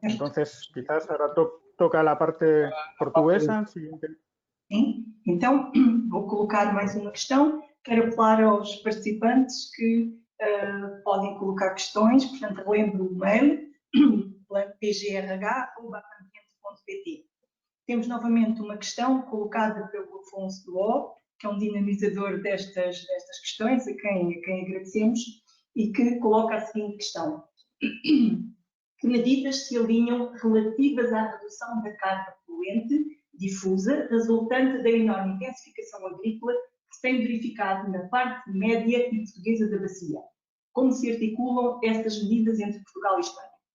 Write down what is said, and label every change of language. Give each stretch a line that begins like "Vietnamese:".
Spanish: Entonces, quizás ahora toca la parte portuguesa. Siguiente.
Portuguese: Sim, então vou colocar mais uma questão. Quero falar aos participantes que podem colocar questões, portanto, lembro o mail, pgrh@ambiente.pt. Temos novamente uma questão colocada pelo Afonso Duó, que é um dinamizador destas questões, a quem agradecemos, e que coloca a seguinte questão. Que medidas se alinham relativas à redução da carga poluente difusa resultante da enorme intensificação agrícola que se tem verificado na parte média e portuguesa da bacia? Como se articulam estas medidas entre Portugal e Espanha?